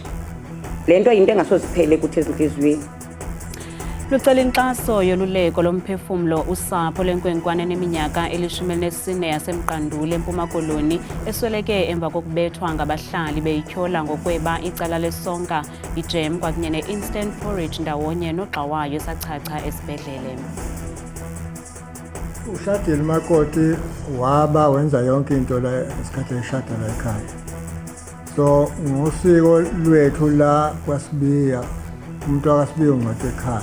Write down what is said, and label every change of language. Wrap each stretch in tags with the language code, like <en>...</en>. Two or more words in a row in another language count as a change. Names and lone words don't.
<zu>Le nto yinto engasoziphele kuthi ezinhliziyweni.</zu> <xh>Lucela inkxaso yoluleko lomphefumlo usapho lenkwenkwane neminyaka eli-14 yasemqanduli eMpuma Koloni esweleke emva kokubethwa ngabahlali beyityhola ngokweba icala lesonka ijem kwakunye ne-instant porridge ndawonye nogxa wayo esachacha esibhedlele.</xh> <zu>uShadile Makoti waba wenza yonke into la esikhathi eshada la ekhaya. So ngosiko lwethu la kwaSibiya umuntu akaSibiya ungathi ekhaya.</zu>